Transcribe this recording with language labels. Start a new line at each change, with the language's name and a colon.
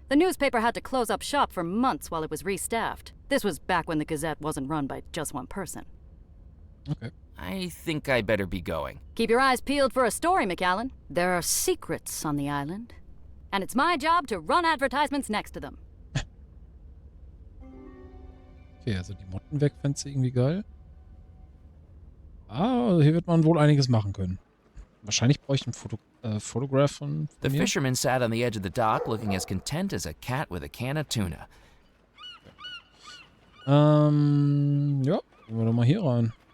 English: The newspaper had to close up shop for months while it was restaffed. This was back when the Gazette wasn't run by just one person. Okay. I think I better be going. Keep your eyes peeled for a story, McAllen. There are secrets on the island, and it's my job to run advertisements next to them.
German: Okay, also die Motten weg fände ich irgendwie geil. Ah, hier wird man wohl einiges machen können. Wahrscheinlich brauche ich ein Photograph von
English: The
German: mir.
English: fisherman sat on the edge of the dock looking as content as a cat with a can of tuna.
German: Ja, gehen wir doch mal hier rein.